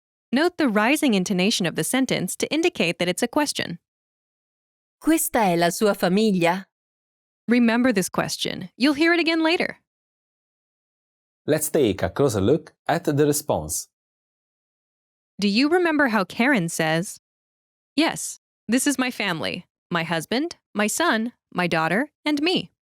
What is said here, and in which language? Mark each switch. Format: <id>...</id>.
<en>Note the rising intonation of the sentence to indicate that it's a question.</en> <it>Questa è la sua famiglia?</it> <en>Remember this question. You'll hear it again later. Let's take a closer look at the response. Do you remember how Karen says, yes, this is my family, my husband, my son, my daughter, and me?</en>